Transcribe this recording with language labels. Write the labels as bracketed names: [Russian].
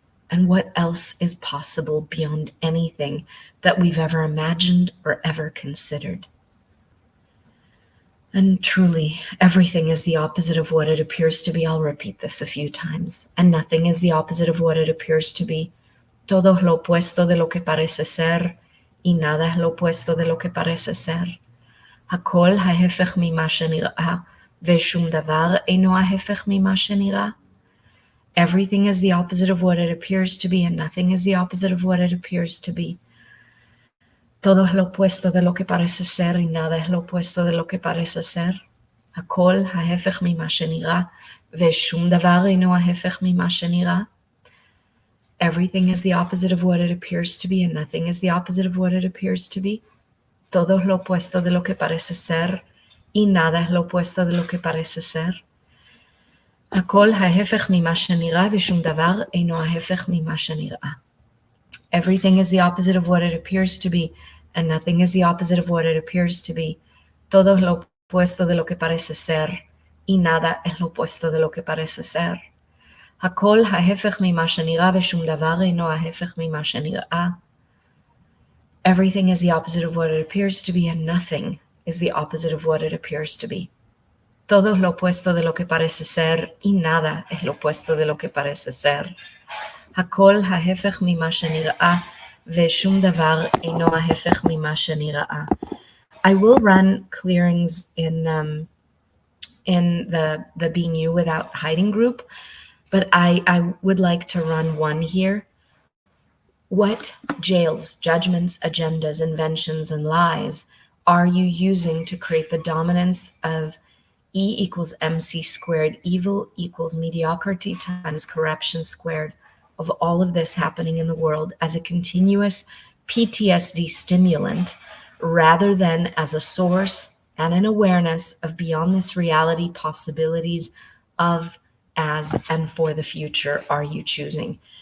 [English] And what else is possible beyond anything that we've ever imagined or ever considered? And truly, everything is the opposite of what it appears to be. I'll repeat this a few times. And nothing is the opposite of what it appears to be. [Spanish] Todo es lo opuesto de lo que parece ser, y nada es lo opuesto de lo que parece ser. [Hebrew] הכל ההפך ממה שנראה, ושום דבר אינו ההפך ממה שנראה. [English] Everything is the opposite of what it appears to be, and nothing is the opposite of what it appears to be. [Spanish] Todo es lo opuesto de lo que parece ser, y nada es lo opuesto de lo que parece ser. [Hebrew] הכל ההפך ממה שנראה, ושום דבר אינו ההפך ממה שנראה. [English] Everything is the opposite of what it appears to be, and nothing is the opposite of what it appears to be. [Spanish] Todo es lo opuesto de lo que parece ser, y nada es lo opuesto de lo que parece ser. [Hebrew] הכל ההפך ממה שנראה, ושום דבר אינו ההפך ממה שנראה. [English] Everything is the opposite of what it appears to be, and nothing is the opposite of what it appears to be. [Spanish] Todo es lo opuesto de lo que parece ser, y nada es lo opuesto de lo que parece ser. [Hebrew] הכל ההפך ממה שנראה, ושום דבר אינו ההפך ממה שנראה. [English] Everything is the opposite of what it appears to be, and nothing is the opposite of what it appears to be. [Spanish] Todo es lo opuesto de lo que parece ser, y nada es lo opuesto de lo que parece ser. [Hebrew] הכל ההפך ממה שנראה, ושום דבר אינו ההפך ממה שנראה. [English] I will run clearings in the Being You Without Hiding group, but I would like to run one here. What jails, judgments, agendas, inventions, and lies are you using to create the dominance of E equals MC squared, evil equals mediocrity times corruption squared, of all of this happening in the world as a continuous PTSD stimulant, rather than as a source and an awareness of beyond this reality possibilities of, as, and for the future are you choosing?